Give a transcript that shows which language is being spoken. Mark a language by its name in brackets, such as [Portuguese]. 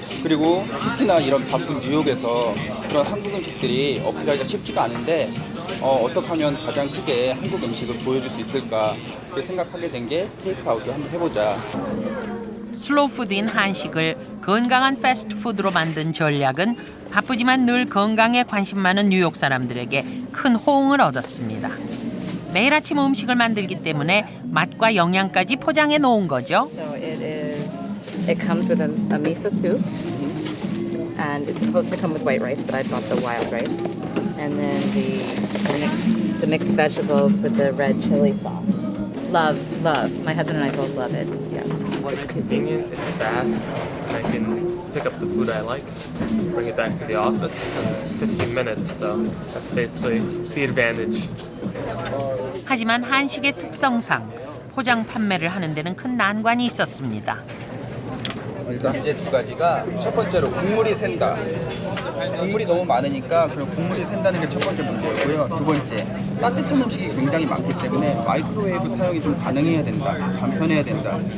[Korean] 그리고 특히나 이런 바쁜 뉴욕에서 그런 한국 음식들이 어필하기가 쉽지가 않은데 어떻게 하면 가장 크게 한국 음식을 보여줄 수 있을까 그렇게 생각하게 된 게 테이크아웃을 한번 해보자. 슬로우푸드인 한식을 건강한 패스트푸드로 만든 전략은 바쁘지만 늘 건강에 관심 많은 뉴욕 사람들에게 큰 호응을 얻었습니다. 매일 아침 음식을 만들기 때문에 맛과 영양까지 포장해 놓은 거죠. [English] So it comes with a miso soup, and it's supposed to come with white rice, but I bought the wild rice, and then the mixed vegetables with the red chili sauce. Love. My husband and I both love it. Yeah. It's convenient, it's fast, I can pick up the food I like, bring it back to the office in 15 minutes, so that's basically the advantage. [Korean] 하지만 한식의 특성상 포장 판매를 하는 데는 큰 난관이 있었습니다. 일단 이제 두 가지가 첫 번째로 국물이 샌다. 국물이 너무 많으니까 그럼 국물이 샌다는 게 첫 번째 문제였고요. 두 번째, 따뜻한 음식이 굉장히 많기 때문에 마이크로웨이브 사용이 좀 가능해야 된다. 간편해야 된다.